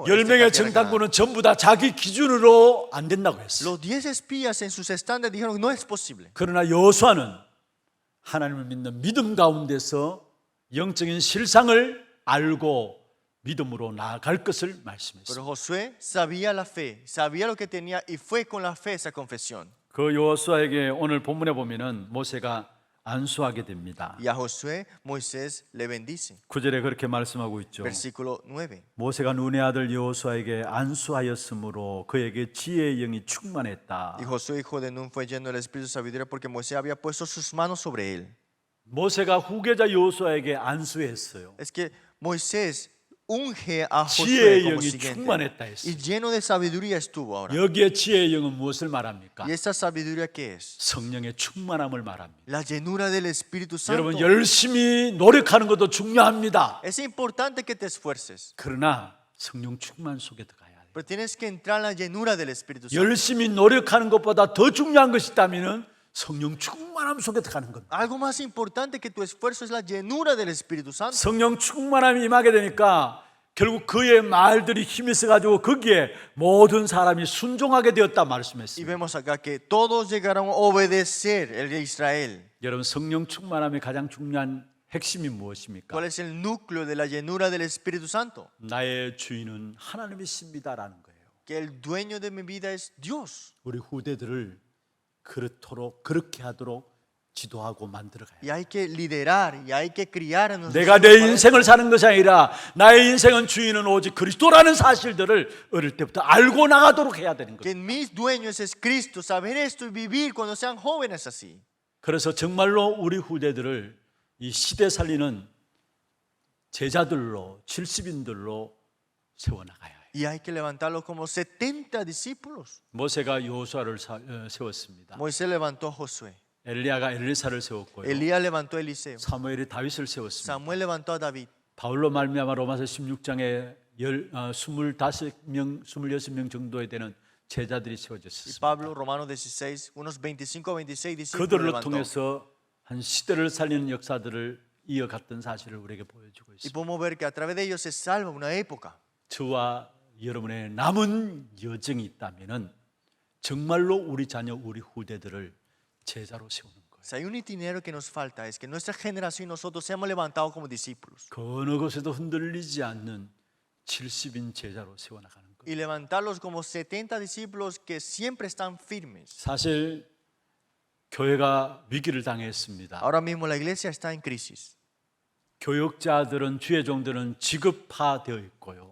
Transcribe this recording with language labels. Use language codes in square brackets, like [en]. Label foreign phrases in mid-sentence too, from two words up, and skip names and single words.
[ko] 10명의 정탐꾼은 전부 다 자기 기준으로 안 된다고 했어요. [es] Los 10 espías en sus estándares dijeron que no es posible. [ko] 그러나 여호수아는 하나님을 믿는 믿음 가운데서 영적인 실상을 알고 믿음으로 나아갈 것을 말씀했습니다. [es] Pero Josué sabía la fe, sabía lo que tenía y fue con la fe esa confesión. [ko] 그 여호수아에게 오늘 본문에 보면은 모세가 안수하게 됩니다. [es] Y a Josué, Moisés le bendice. [ko] 9절에 그렇게 말씀하고 있죠. [es] Versículo 9. [ko] 모세가 눈의 아들 여호수아에게 안수하였으므로 그에게 지혜의 영이 충만했다. [es] Y Josué, hijo de Nun, fue lleno del espíritu de sabiduría porque Moisés había puesto sus manos sobre él. [ko] 모세가 후계자 여호수아에게 안수했어요. [es] Es que Moisés unge a Josué [ko] 지혜의 [es] como [ko] 영이 [es] siguiente. [ko] 충만했다 했어요. [es] Y lleno de sabiduría estuvo ahora. [ko] 여기에 지혜의 영은 무엇을 말합니까? [es] ¿Y esa sabiduría qué es? [ko] 성령의 충만함을 말합니다. [es] La llenura del Espíritu Santo. [ko] 여러분 열심히 노력하는 것도 중요합니다. [es] Es importante que te esfuerces, [ko] 그러나 성령 충만 속에 들어가야 돼요. 말이에요. [es] Pero tienes que entrar en la llenura del Espíritu Santo. [ko] 열심히 노력하는 것보다 더 중요한 것이 있다면 성령 충만함 속에 들어가는 겁니다. [es] Algo más importante que tu esfuerzo es la llenura del Espíritu Santo. [ko] 성령 충만함이 임하게 되니까 결국 그의 말들이 힘이 있어가지고 거기에 모든 사람이 순종하게 되었다 [es] Y [ko] 말씀했습니다. [es] vemos acá que todos llegaron a obedecer el de Israel. [ko] 여러분 성령 충만함의 가장 중요한 핵심이 무엇입니까? [es] ¿Cuál es el núcleo de la llenura del Espíritu Santo? [ko] 나의 주인은 하나님이십니다라는 거예요. [es] Que el dueño de mi vida es Dios. [ko] 우리 후대들을 그렇도록 그렇게 하도록 지도하고 만들어가요. [es] Y hay que liderar y hay que criar en nosotros. [ko] 내가 내 인생을 사는 것이 아니라 나의 인생은 주인은 오직 그리스도라는 사실들을 어릴 때부터 알고 나가도록 해야 되는 [es] Que [ko] 거예요. [es] mis dueños es Cristo, saber esto y vivir cuando sean jóvenes así. [ko] 그래서 정말로 우리 후대들을 이 시대 살리는 제자들로 70인들로 세워나가야 해요. [es] Y hay que levantarlos como 70 discípulos. [ko] 모세가 여호수아를 세웠습니다. [es] Moisés levantó a Josué. [ko] 엘리야가 엘리사를 세웠고요. [es] Elías levantó a Eliseo. [ko] 사무엘이 다윗을 세웠습니다. [es] Samuel levantó a David. [ko] 바울로 말미암아 로마서 16장에 25명, 26명 정도에 되는 제자들이 [es] Y [ko] 세워졌습니다. [es] Pablo, Romanos 16, unos 25 o 26 discípulos [ko] 그들을 [es] levantó. [ko] 통해서 한 시대를 살리는 역사들을 이어갔던 사실을 우리에게 보여주고 [es] Y [ko] 있습니다. [es] podemos ver que a través de ellos se salva una época. [ko] 저와 여러분의 남은 여정이 있다면은 정말로 우리 자녀, 우리 후대들을 제자로 세우는 거예요. [es] Si hay un itinerario que nos falta es que nuestra generación y nosotros seamos levantados como discípulos [ko] 그 어느 것에도 흔들리지 않는 70인 제자로 세워나가는 거예요. [es] y levantarlos como 70 discípulos que siempre están firmes. [ko] 사실 교회가 위기를 당했습니다. [es] Ahora mismo la iglesia está en crisis [ko] 교역자들은 주의 종들은 지급화되어 있고요.